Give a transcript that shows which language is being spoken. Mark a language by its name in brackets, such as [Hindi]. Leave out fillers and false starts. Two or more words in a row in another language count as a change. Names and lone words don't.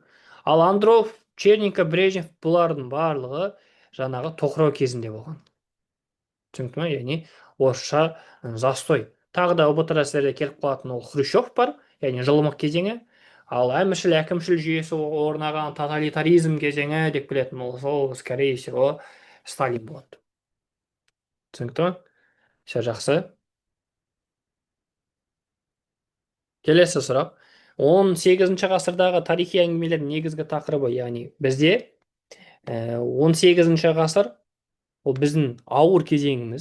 [Kazakh] Ал Андров, Черненко, Брежнев бұлардың барлығы жаңағы тоқырау кезінде болған. Түсінікті ме? Яғни орысша застой. Тағы да ұбт де келіп қалатын ол Хрущев бар, яғни жылымық кезеңі. Ал әміршіл әкімшіл жүйесі орнаған тоталитаризм кезеңі деп келетін ол сол, [Russian] скорее всего, Сталин болады. [Kazakh] Түсінікті ма? Все жақсы. Келесі сұрақ. 18 ғасырдағы тарихи әңгімелердің негізгі тақырыбы, яғни бізде 18 ғасыр ол біздің ауыр кезеңіміз.